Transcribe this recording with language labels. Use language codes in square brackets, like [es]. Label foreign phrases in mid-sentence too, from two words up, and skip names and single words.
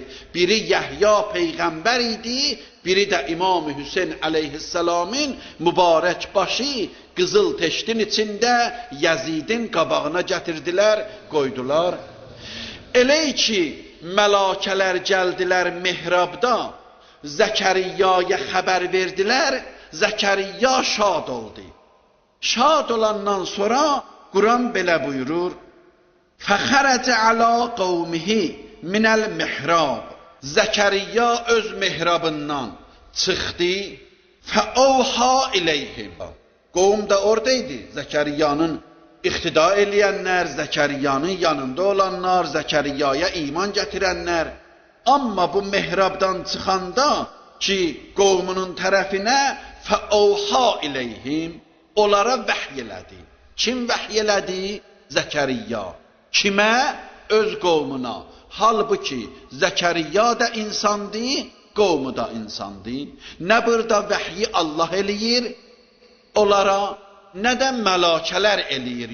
[az] Biri Yəhya peyğəmbər idi, biri də İmam Hüseyn əleyhissalamın mübarək başı qızıl teşdin içində Yazidin qabağına gətirdilər, qoydular. Elə ki, mələkələr gəldilər mihrabda, Zəkəriyaya xəbər verdilər, Zəkəriya şad oldu. Şad olandan sonra Quran belə buyurur, [ar] فَخَرَجَ عَلَى قَوْمِهِ مِنَ الْمِحْرَابِ [az] Zəkəriya öz mihrabından çıxdı, [ar] فَأَوْحَى إِلَيْهِمْ [az] Qovum da oradaydı, Zəkəriyanın iqtida eləyənlər, Zəkəriyanın yanında olanlar, Zəkeriyaya iman gətirənlər. Amma bu mihrabdan çıxanda ki, qovmunun tərəfinə [ar] فَأَوْحَى إِلَيْهِمْ [az] onlara vəhy elədi. Kim vəhy elədi? Zəkəriya. Kimə? Öz qovmuna. Halbuki Zəkəriya da insandı, qovmu da insandı. Nə burada vəhyi Allah eləyir onlara, nə də mələkələr eləyir.